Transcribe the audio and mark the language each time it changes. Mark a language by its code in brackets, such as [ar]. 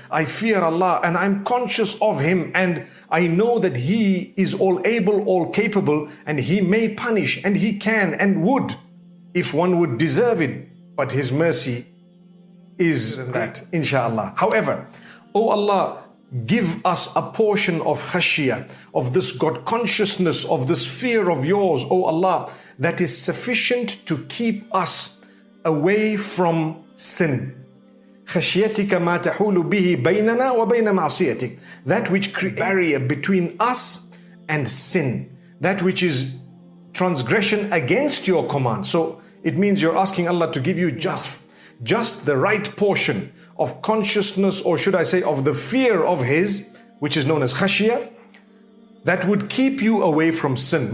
[en] I fear Allah and I'm conscious of Him, and I know that He is all able, all capable, and He may punish, and He can and would if one would deserve it, but His mercy is that, inshallah. However, oh Allah, give us a portion of khashiyah, of this God consciousness, of this fear of yours, oh Allah, that is sufficient to keep us away from sin. [ar] خشيتك ما تحول به بيننا وبين معصيتك. [en] That which creates a barrier between us and sin. That which is transgression against your command. So it means you're asking Allah to give you just the right portion of consciousness, or should I say of the fear of His, which is known as khashiyah, that would keep you away from sin.